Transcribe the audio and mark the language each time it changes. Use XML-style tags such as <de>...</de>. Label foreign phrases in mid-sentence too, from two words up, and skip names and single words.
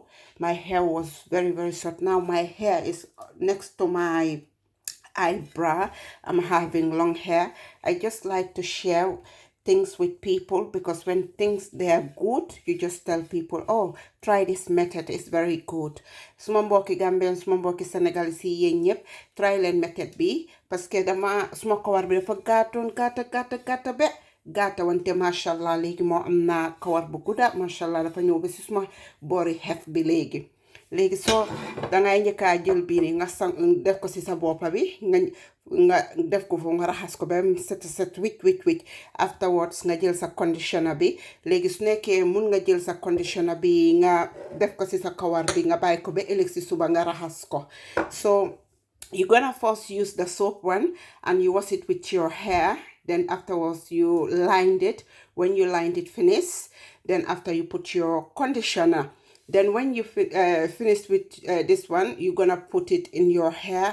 <en>My hair was very short. Now my hair is next to my eyebrow. I'm having long hair. I just like to share things with people because when things they are good, you just tell people, oh, try this method, it's very good.</en> <wo>Suma mbokki Gambian, suma mbokki Senegalese yi yéen ñëpp try leen method bi</wo> <fr>parce que</fr> <wo>dama suma kawar bi dafa gàttoon gàtta be gàtta wante mashallah léegi moo am naa kawar bu gudda mashallah dafa ñëw ba si suma boori xef bi léegi soo dangay njëkkaa jël bii ni nga def ko si sa boppa bi nga def ko foofu nga raxas ko ba set wicc afterwards nga jël sa conditioner bi léegi su nekkee mun nga jël sa conditioner bi nga def ko si sa kawar bi nga bàyyi ko ba ëllëg si suba nga raxas ko.</wo> <en>So you're gonna first use the soap one and you wash it with your hair. Then afterwards you lined it. When you lined it finish, then after you put your conditioner. Then when you finish with this one, you're gonna put it in your hair.</en>